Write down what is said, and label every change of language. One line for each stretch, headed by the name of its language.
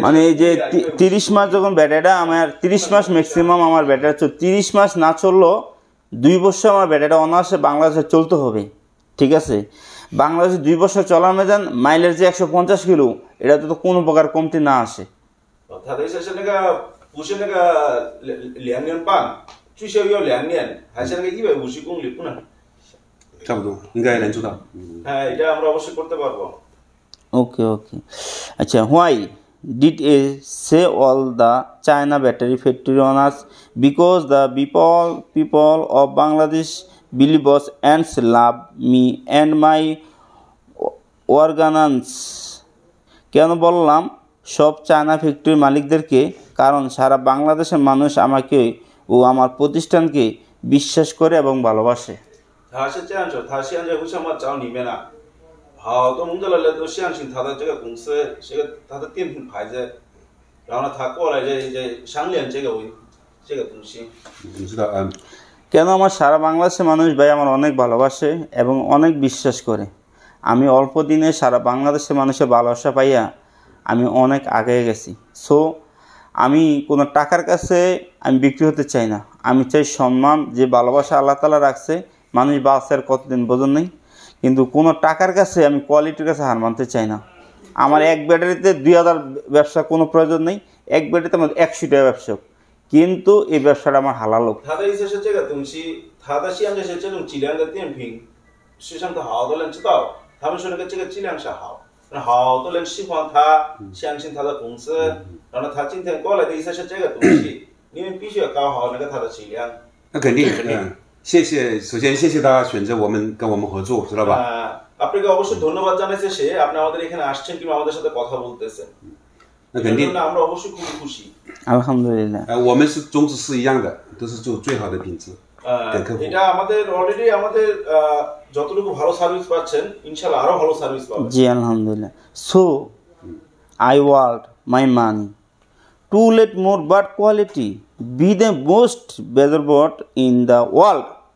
Bangla: মানে এই যে 30 মাস যখন ব্যাটারিটা আমার 30 মাস ম্যাক্সিমাম আমার ব্যাটারি 30 মাস না চললেও 2 বছর আমার ব্যাটারিটা অনায়াসে বাংলাদেশে চলতে হবে, ঠিক আছে? বাংলাদেশে 2 বছর চলার মেজান মাইলেজ যে 150 কিলো, এটা তো কোনো প্রকার কমতি না আসে।
Chinese: 他的意思是那个不是那个2年半，最少要2年，还是那个150公里不能？差不多，应该能做到。
Bangla: এটা আমরা অবশ্যই করতে পারবো।
English: Okay. আচ্ছা, why did I say all the China battery factory owners? Because the people of Bangladesh believe us and love me and my organans.
Bangla: কেন বললাম সব চায়না ফ্যাক্টরির মালিকদেরকে? কারণ সারা বাংলাদেশের মানুষ আমাকে ও আমার প্রতিষ্ঠানকে বিশ্বাস করে এবং ভালোবাসে।
Chinese: 他是这样子，他现在为什么找你们呢？好多蒙德勒人都相信他的这个公司，他的电品牌子，然后呢，他过来商量这个东西。你知道
Bangla: কেন আমার সারা বাংলাদেশের মানুষ ভাই আমার অনেক ভালোবাসে এবং অনেক বিশ্বাস করে। আমি অল্প দিনে সারা বাংলাদেশের মানুষের ভালোবাসা পাইয়া আমি অনেক আগে গেছি। সো আমি কোনো টাকার কাছে আমি বিক্রি হতে চাই না। আমি চাই সম্মান, যে ভালোবাসা আল্লাহ তাআলা রাখছে, মানুষ বাঁচার কতদিন বোঝেন নেই, কিন্তু কোনো টাকার কাছে আমি কোয়ালিটির কাছে হার মানতে চাই না। আমার এক ব্যাটারিতে 2000 ব্যবসা কোনো প্রয়োজন নেই, এক ব্যাটারিতে আমার 100 টাকা ব্যবসা, কিন্তু এই ব্যবসাটা আমার হালাল হোক।
Chinese: 他的意思是这个东西，他的现在是这种质量的电瓶，实际上好多人知道，他们说这个质量是好，好多人喜欢他，相信他的公司，然后他今天过来的意思是这个东西，你们必须要搞好它的质量。那肯定。谢谢，首先谢谢大家选择跟我们合作，知道吧？
Bangla: আপনাকে অবশ্যই ধন্যবাদ জানাইছে সে, আপনি আমাদের এখানে আসছেন কিংবা আমাদের সাথে কথা বলতেছেন।
Chinese: 那肯定。
Bangla: আমরা অবশ্যই খুব খুশি। আলহামদুলিল্লাহ।
Chinese: 我们是宗旨是一样的，都是做最好的品质给客户。
Bangla: এটা আমাদের অলরেডি আমাদের যতটুকু ভালো সার্ভিস পাচ্ছেন, ইনশাআল্লাহ আরো ভালো সার্ভিস পাবেন। জি আলহামদুলিল্লাহ।
English: So I want my money to let more but quality be the most better bot in the world.